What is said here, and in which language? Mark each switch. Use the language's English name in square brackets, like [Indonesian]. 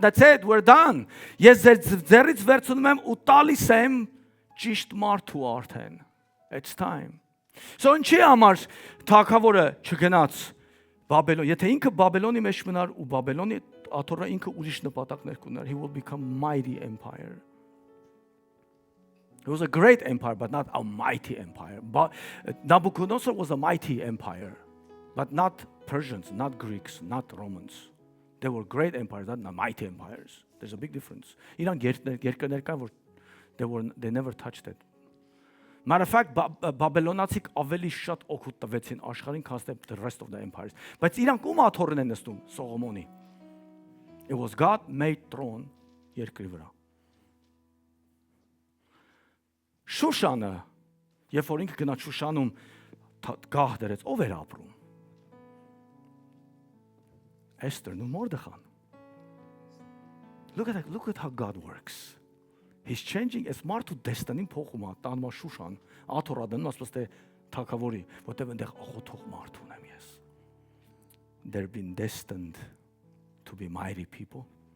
[English] That's it, we're done. [Armenian] Ես ձերից վերցնում եմ ու տալիս եմ ճիշտ մարդու արդեն. [English] It's time. [Armenian] So ինչի համար թագավորը չգնաց Բաբելոն, եթե ինքը Բաբելոնի մեջ մնար ու Բաբելոնի աթոռը ինքը ուրիշ նպատակներ կուներ, [English] he will become mighty empire. It was a great empire, but not a mighty empire. But Nabucodonosor was a mighty empire, but not Persians, not Greeks, not Romans. They were great empires, not mighty empires. There's a big difference. [Armenian] Իրան երկրներ կան, որ [English] they never touched it. Matter of fact, [Armenian] Բաբելոնացիք ավելի շատ օգուտ տվեցին աշխարհին, քան [English] the rest of the empires. [Armenian] Բայց իրանք ում աթոռն են նստում Սողոմոնի. [English] It was God made throne [Armenian] երկրի վրա. Շուշանը, երբ որ ինքը գնաց Շուշանում գահ դրեց, ով էր ապրում? Էստերն ու Մորդեխան. [English] Look at how God works. He's changing as [Armenian] մարդու դեստանին փոխում է, տանում է Շուշան, աթոռը դնում, ասես թե թագավորի, որտեղ այնտեղ աղոթող մարդ ունեմ ես. [English] They've been destined to be mighty people.